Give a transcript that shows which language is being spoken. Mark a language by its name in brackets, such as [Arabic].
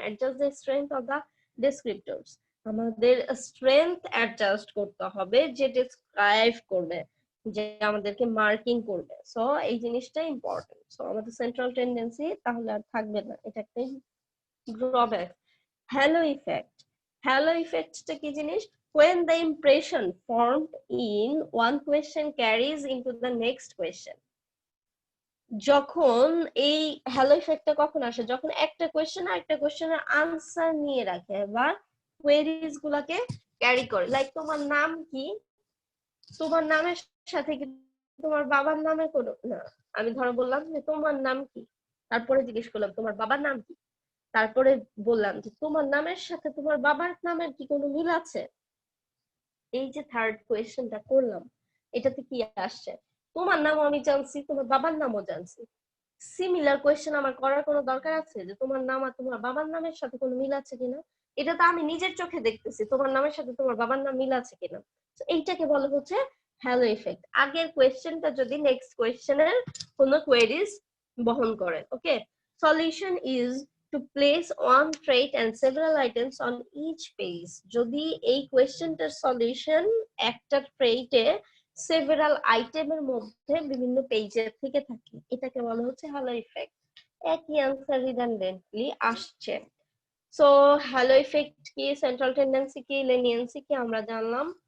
[English] adjust the strength of the descriptors, [Bangla] আমাদের strength adjust করতে হবে, যে ডেসক্রাইব করবে, যে আমাদেরকে মার্কিং করবে। সো এই জিনিসটা ইম্পর্টেন্ট। সো আমাদের সেন্ট্রাল টেন্ডেন্সি তাহলে আর থাকবে না, এটা একটা ড্রব্যাক। হ্যালো ইফেক্ট, হ্যালো ইফেক্টটা কি জিনিস? [English] when the impression formed in one question carries into the next question. [Bangla] যখন এই হ্যালো ইফেক্টটা কখন আসে? যখন একটা কোয়েশ্চেন আর একটা কোয়েশ্চেনের আনসার নিয়ে রাখে বা কোয়েরিজ গুলাকে ক্যারি করে। লাইক তোমার নাম কি, তোমার নামের সাথে কি তোমার বাবার নামে কোনো না, আমি ধরো বললাম যে তোমার নাম কি, তারপরে জিজ্ঞেস করলাম তোমার বাবার নাম কি, তারপরে বললাম যে তোমার নামের সাথে তোমার বাবার নামের কি কোনো মিল আছে। এই যে থার্ড কোয়েশ্চেনটা করলাম, এটাতে কি আসছে? তোমার নামও আমি জানছি, তোমার বাবার নামও জানছি। সিমিলার কোয়েশ্চেন আমার করার কোনো দরকার আছে যে তোমার নাম আর তোমার বাবার নামের সাথে কোনো মিল আছে কিনা? এটা তো আমি নিজের চোখে দেখতেছি তোমার নামের সাথে তোমার বাবার নাম মিল আছে কিনা। এইটাকে বলা হচ্ছে হ্যালো ইফেক্ট। আগের কোয়েশ্চেনটা যদি নেক্সট কোয়েশ্চেনের কোনো কোয়েরিজ বহন করে। [English] Okay, solution is to place one trait and several items on each page. [Bangla] যদি এই কোয়েশ্চেনটার সলিউশন একটা ট্রেটে সেভারাল আইটেমের মধ্যে বিভিন্ন পেজের থেকে থাকে, এটাকে বলা হচ্ছে হ্যালো ইফেক্ট। একই আনসার রিডান্ডেন্টলি আসছে। সো হ্যালো ইফেক্ট কি, সেন্ট্রাল টেন্ডেন্সি কি, লেনিয়েন্সি কি আমরা জানলাম।